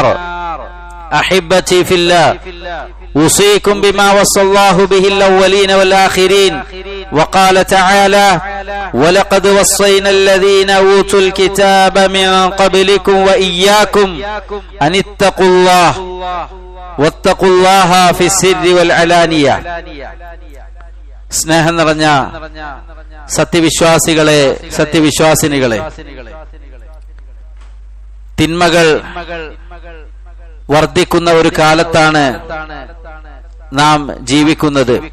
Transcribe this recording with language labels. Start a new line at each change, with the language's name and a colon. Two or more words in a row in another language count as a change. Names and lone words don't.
Arabic: أحبتي في الله، أوصيكم بما وصى الله به الأولين والآخرين، وقال تعالى: ولقد وصينا الذين أوتوا الكتاب من قبلكم وإياكم أن اتقوا الله واتقوا الله في السر والعلانية.
Malayalam: സ്നേഹം നിറഞ്ഞ സത്യവിശ്വാസികളെ, സത്യവിശ്വാസിനികളെ, തിന്മകൾ വർദ്ധിക്കുന്ന ഒരു കാലത്താണ് നാം ജീവിക്കുന്നത്.